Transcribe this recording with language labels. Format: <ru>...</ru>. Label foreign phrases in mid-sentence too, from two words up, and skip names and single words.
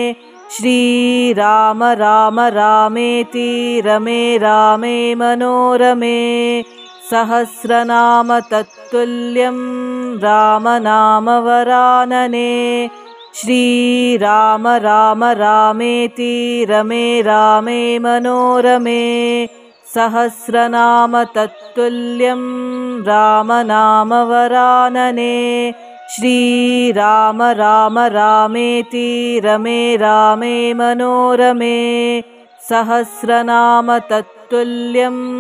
<sa>ಶ್ರೀರಾಮ ರಾಮ ರಾಮೇತಿ ರಮೇ ರಾಮೇ ಮನೋರಮೇ ಸಹಸ್ರನಾಮ ತತ್ತುಲ್ಯಂ ರಾಮನಾಮ ವರಾನನೆ. ಶ್ರೀರಾಮ ರಾಮ ರಾಮೇತಿ ರಮೇ ರಾಮೇ ಮನೋರಮೇ सहस्रनाम तत्तुल्यं रामनामवरानने श्रीराम राम रामेति रमे रामे मनोरमे सहस्रनाम तत्तुल्यं</sa>